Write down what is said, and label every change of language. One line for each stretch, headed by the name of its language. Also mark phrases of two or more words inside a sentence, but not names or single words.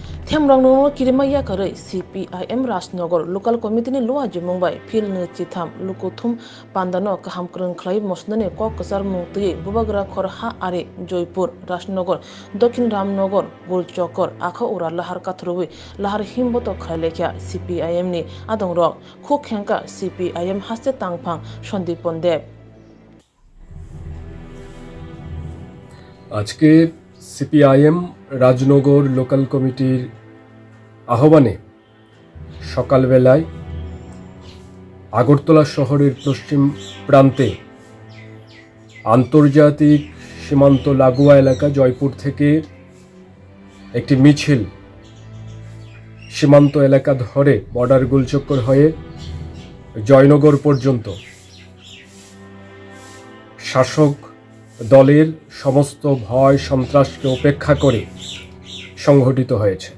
Kok Borok: Themrangno kirimaya karai CPIM Rajnagar
English: local committee
Kok Borok: ni loa jumungbai phil ne chitham lukuthum pandano kaham krung khlai mosnane kok kasar mungti bubagra khorha are Joypur Rajnagar Dokhin Ramnagar Gulchokor akha ura lahar kathrui lahar himboto khalekya CPIM ni adongrok khokhenka CPIM haste tangphang Sandipon Deb
Bangla: আজকে সিপিআইএম রাজনগর লোকাল কমিটির আহ্বানে সকালবেলায় আগরতলা শহরের পশ্চিম প্রান্তে আন্তর্জাতিক সীমান্ত লাগোয়া এলাকা জয়পুর থেকে একটি মিছিল সীমান্ত এলাকা ধরে বর্ডার গোলচক্কর হয়ে জয়নগর পর্যন্ত শাসক দলের সমস্ত ভয় সন্ত্রাসকে উপেক্ষা করে সংঘটিত হয়েছে।